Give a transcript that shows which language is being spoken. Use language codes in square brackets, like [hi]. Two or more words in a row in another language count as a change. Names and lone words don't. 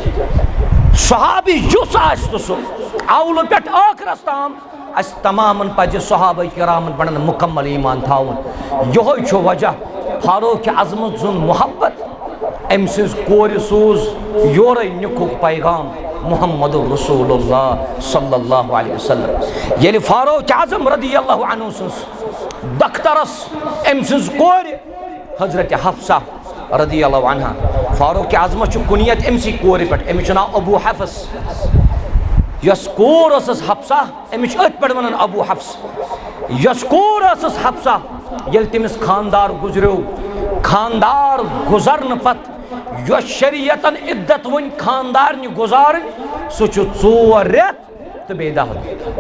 [ks] صحابی یُس آسہِ تہٕ سُہ اولہٕ پٮ۪ٹھ ٲخرس تام اسہِ تمامن پزِ صحابہ کرامن پٮ۪ٹھ مُکمل ایٖمان تھاوُن یِہوے چھُ وجہ فاروق اعظمس زُن محبت أمۍ سٕنٛز کورِ سوٗز یورے نِکُھک پیغام محمد رسول اللہ صلی اللہ علیہ وسلم ییٚلہِ فاروق اعظم رضی اللہ عنہ سٕنٛز دخترس أمۍ سٕنٛز کورِ حضرت حفصہ رضی اللہ عنہ فاروق اعظمس چھُ کُنیت أمسٕے کورِ پٮ۪ٹھ أمِس چھُ ناو ابوٗ حفص یۄس کور ٲسٕس حفصہ أمِس چھِ أتھۍ پٮ۪ٹھ ونان ابوٗ حفص یۄس کور ٲسٕس حفصہ ییٚلہِ تٔمِس خاندار گُزریو خاندار گُزرنہٕ پتہٕ یۄس شریعتن عدت وۄنۍ خاندارنہِ گُزارٕنۍ سُہ چھُ 4 رٮ۪تھ تہٕ بیٚیہِ 10 دۄہ